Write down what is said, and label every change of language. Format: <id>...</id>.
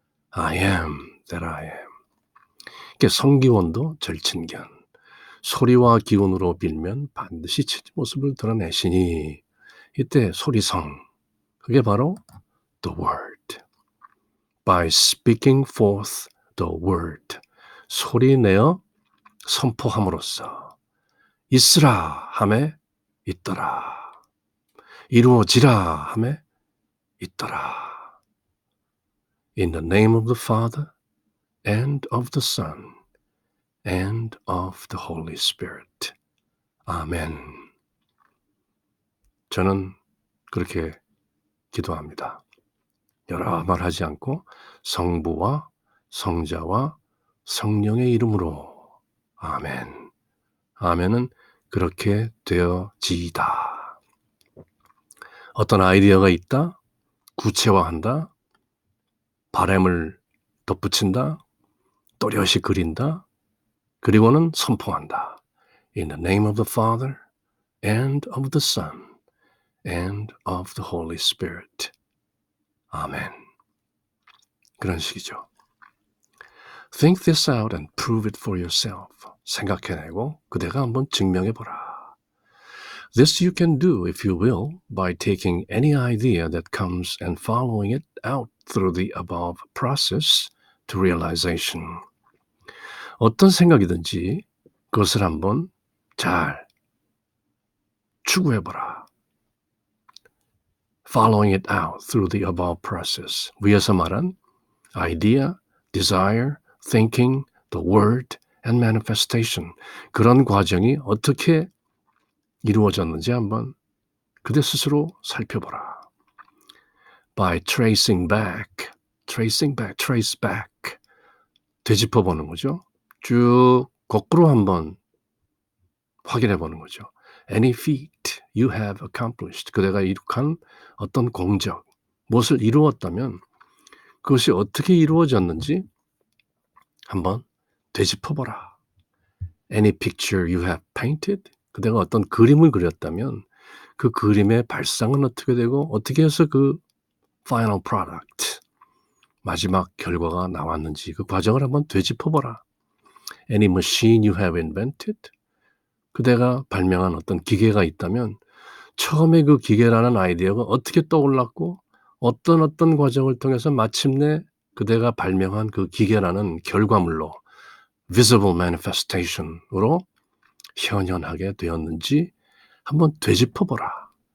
<en>I am that I am.</en> <ko>이게 성기원도 절친견. 소리와 기운으로 빌면 반드시 친히 모습을 드러내시니 이때 소리성, 그게 바로 the word.</ko> <en>By speaking forth the word.</en> <ko>소리내어 선포함으로써 있으라 함에 있더라. 이루어지라 함에 있더라.</ko> <en>In the name of the Father and of the Son and of the Holy Spirit.</en> <ko>아멘. 저는 그렇게 기도합니다. 여러 말 하지 않고 성부와 성자와 성령의 이름으로 아멘. 아멘은 그렇게 되어지이다. 어떤 아이디어가 있다, 구체화한다, 바람을 덧붙인다, 또렷이 그린다, 그리고는 선포한다.</ko> <en>In the name of the Father and of the Son and of the Holy Spirit.</en> <ko>아멘. 그런 식이죠.</ko> <en>Think this out and prove it for yourself.</en> <ko>생각해내고 그대가 한번 증명해보라.</ko> <en>This you can do, if you will, by taking any idea that comes and following it out through the above process to realization.</en> <ko>어떤 생각이든지 그것을 한번 잘 추구해보라.</ko> <en>Following it out through the above process.</en> <ko>위에서 말한</ko> <en>idea, desire, thinking, the word, and manifestation.</en> <ko>그런 과정이 어떻게 이루어졌는지 한번 그대 스스로 살펴보라.</ko> <en>By tracing back, trace back.</en> <ko>되짚어보는 거죠. 쭉 거꾸로 한번 확인해보는 거죠.</ko> <en>Any feat you have accomplished.</en> <ko>그대가 이룩한 어떤 공적, 무엇을 이루었다면 그것이 어떻게 이루어졌는지 한번 되짚어보라.</ko> <en>Any picture you have painted.</en> <ko>그대가 어떤 그림을 그렸다면 그 그림의 발상은 어떻게 되고 어떻게 해서 그</ko> <en>final product,</en> <ko>마지막 결과가 나왔는지 그 과정을 한번 되짚어보라.</ko> <en>Any machine you have invented.</en> <ko>그대가 발명한 어떤 기계가 있다면 처음에 그 기계라는 아이디어가 어떻게 떠올랐고 어떤 과정을 통해서 마침내 그대가 발명한 그 기계라는 결과물로</ko> <en>visible manifestation</en> <ko>으로 현현하게 되었는지 한번 되짚어보라.</ko>